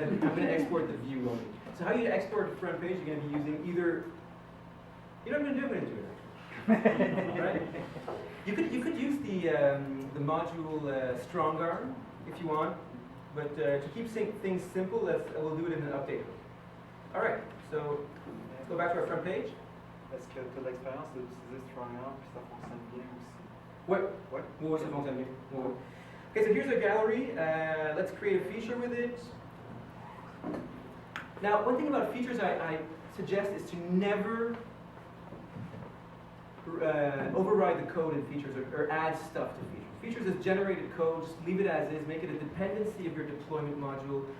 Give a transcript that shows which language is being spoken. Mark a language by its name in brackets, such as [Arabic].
[English] So I'm going to export the view only. So how you export the front page? You're going to be using either. You know what I'm going to do? I'm going to do it actually. Right? You could use the module StrongArm if you want, but to keep things simple, we'll do it in an update. All right. So let's go back to our front page. [French] Est-ce que tu as de l'expérience d'utiliser StrongArm puis ça fonctionne bien aussi? Ouais, ça fonctionne bien. Ouais. [English] Okay, so here's our gallery. Let's create a feature with it. Now, one thing about features I suggest is to never override the code in features or add stuff to features. Features is generated code, just leave it as is, make it a dependency of your deployment module.